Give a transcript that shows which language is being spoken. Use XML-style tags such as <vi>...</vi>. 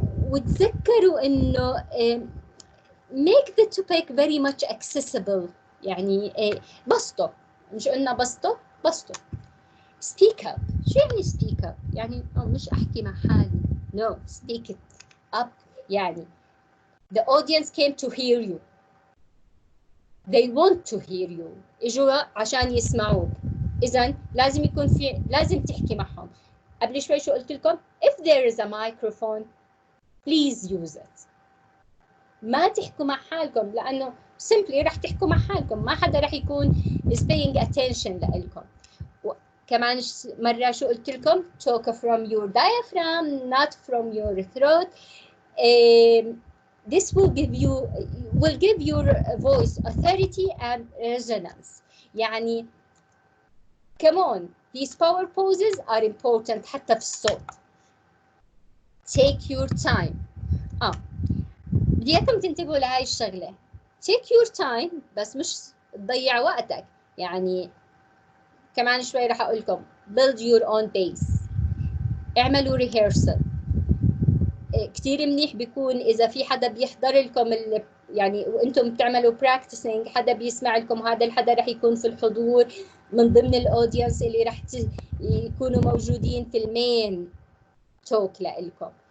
<ar>وتذكروا انه</ar> <en>make the topic very much accessible،</en> <ar>يعني بسطوا، مش قلنا بسطوا</ar> <en>speak up.</en> <ar>شو يعني</ar> <en>speak up؟</en> <ar>يعني مش أحكي مع حالي،</ar> <en>no, speak it up. يعني the audience came to hear you, they want to hear you،</en> <ar>إجوا عشان يسمعوك، إذن لازم يكون لازم تحكي معهم. قبل شوي شو قلت لكم؟</ar> <en>if there is a microphone please use it.</en> <ar>ما تحكوا مع حالكم، لأنه simply رح تحكوا مع حالكم، ما حدا رح يكون</ar> <en>is paying attention</en> <ar>لإلكم. كمان مرة شو قلت لكم؟</ar> <en>talk from your diaphragm not from your throat. This will give your voice authority and resonance. يعني come on, these power poses are important</en> <ar>حتى في الصوت.</ar> <en>take your time.</en> <ar>بدي اياكم تنتبهوا لهاي الشغلة.</ar> <en>take your time</en> <ar>بس مش تضيع وقتك. يعني كمان شوي رح اقول لكم</ar> <en>build your own pace،</en> <ar>اعملوا rehearsal. كتير منيح بيكون اذا في حدا بيحضر لكم يعني وانتم بتعملوا practicing، حدا بيسمع لكم، هذا الحدا رح يكون في الحضور من ضمن الاودينس اللي رح يكونوا موجودين في المين توك لإلكم.</ar>